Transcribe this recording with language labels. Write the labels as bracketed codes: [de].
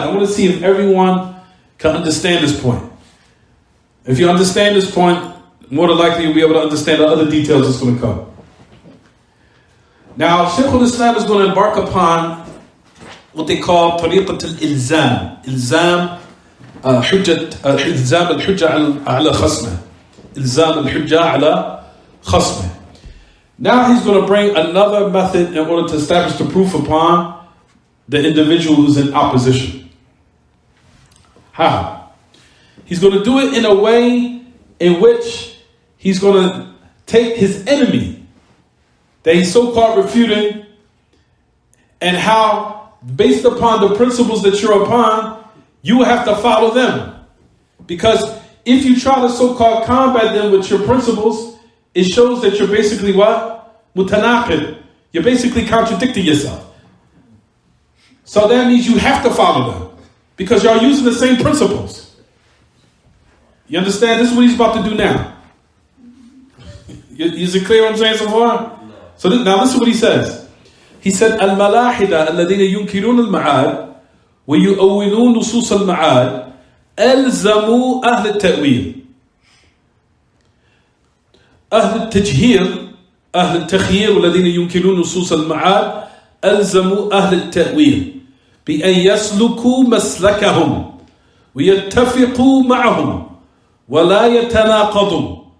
[en] I want to see if everyone can understand this point. If you understand this point, more than likely you'll be able to understand the other details that's going to come. Now, Shaykh al-Islam is going to embark upon what they call [ar] طريقة الإلزام. إلزام إلزام الحجة على خصمه. إلزام الحجة على خصمه. [en] Now he's going to bring another method in order to establish the proof upon the individual who's in opposition. How? He's going to do it in a way in which he's going to take his enemy that he's so-called refuting, and how, based upon the principles that you're upon, you have to follow them. Because if you try to so-called combat them with your principles, it shows that you're basically what? Mutanaqid. You're basically contradicting yourself. So that means you have to follow them, because you're using the same principles. You understand? This is what he's about to do now. Is it clear what I'm saying so far? So now listen what he says. He said, [ar] الملاحدة الذين ينكرون المعاد ويؤولون نصوص المعاد ألزموا أهل التأويل أهل التجهير أهل التخيير والذين ينكرون نصوص المعاد ألزموا أهل التأويل بأن يسلكوا مسلكهم ويتفقوا معهم ولا يتناقضوا.